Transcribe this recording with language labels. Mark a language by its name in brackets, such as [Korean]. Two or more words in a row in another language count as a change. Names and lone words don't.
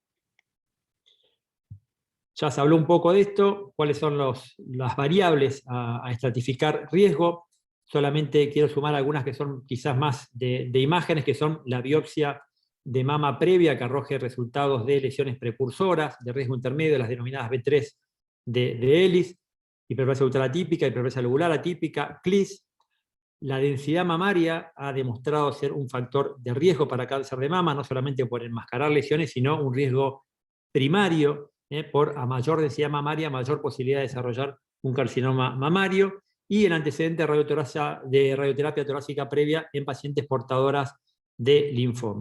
[Spanish] Ya se habló un poco de esto, cuáles son las variables a estratificar riesgo. Solamente quiero sumar algunas que son quizás más de imágenes, que son la biopsia de mama previa, que arroje resultados de lesiones precursoras, de riesgo intermedio, las denominadas B3 de ELIS, hiperplasia ultral atípica, hiperplasia lobular atípica, CLIS. La densidad mamaria ha demostrado ser un factor de riesgo para cáncer de mama, no solamente por enmascarar lesiones, sino un riesgo primario, por a mayor densidad mamaria, mayor posibilidad de desarrollar un carcinoma mamario, y el antecedente de radioterapia torácica previa en pacientes portadoras de linfoma.